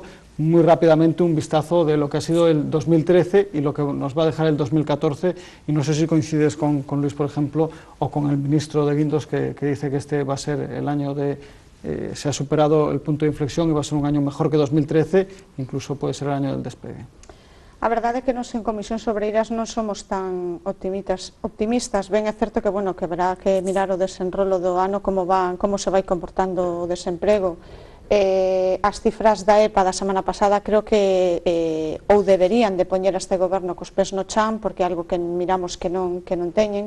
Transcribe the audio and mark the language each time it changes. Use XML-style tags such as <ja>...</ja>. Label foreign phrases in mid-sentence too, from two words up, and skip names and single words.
<es>Muy rápidamente un vistazo de lo que ha sido el 2013 y lo que nos va a dejar el 2014, y no sé si coincides con Luis, por ejemplo, o con el ministro de Guindos que dice que este va a ser el año se ha superado el punto de inflexión y va a ser un año mejor que 2013, incluso puede ser el año del despegue.</es> <gl>A verdade é que nos en Comisións Obreiras non somos tan optimistas. Ben é certo que, bueno, que haberá que mirar o desenrolo do ano, como se vai comportando o desemprego. As cifras da EPA da semana pasada creo que ou deberían de poñer a este goberno cos pés no chan, porque é algo que miramos que non teñen.</gl>